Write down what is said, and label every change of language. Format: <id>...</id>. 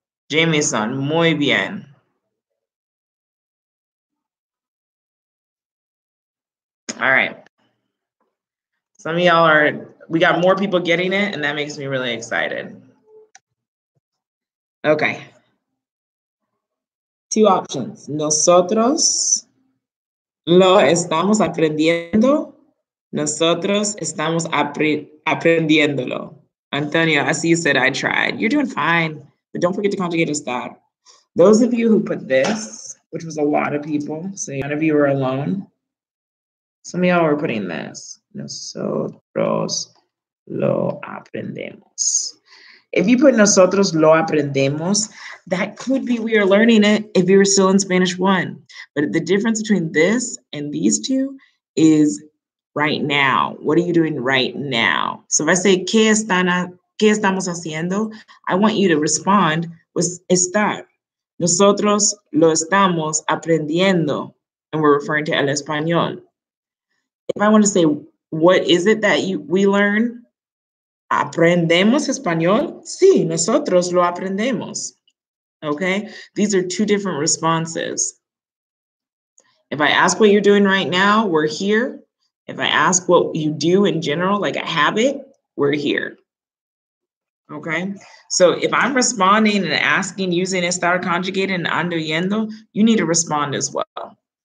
<es>Jameson, muy bien.</es> <en>All right. Some of y'all we got more people getting it, and that makes me really excited. Okay. Two options.</en> <es>Nosotros lo estamos aprendiendo. Nosotros estamos aprendiéndolo.</es> <en>Antonio, I see you said I tried. You're doing fine, but don't forget to conjugate estar. Those of you who put this, which was a lot of people, so none of you were alone. Some of y'all were putting this.</en> <es>Nosotros lo aprendemos.</es> <en>If you put</en> <es>nosotros lo aprendemos,</es> <en>that could be we are learning it if you were still in Spanish 1. But the difference between this and these two is right now. What are you doing right now? So if I say,</en> <es>¿qué estamos haciendo?</es> <en>I want you to respond with estar.</en> <es>Nosotros lo estamos aprendiendo.</es> <en>And we're referring to</en> <es>el español.</es> <en>If I want to say, what is it that we learn?</en> <es>¿Aprendemos español? Sí, nosotros lo aprendemos.</es> <en>Okay? These are two different responses. If I ask what you're doing right now, we're here. If I ask what you do in general, like a habit, we're here. Okay? So if I'm responding and asking using estar conjugated and ando yendo, you need to respond as well.</en>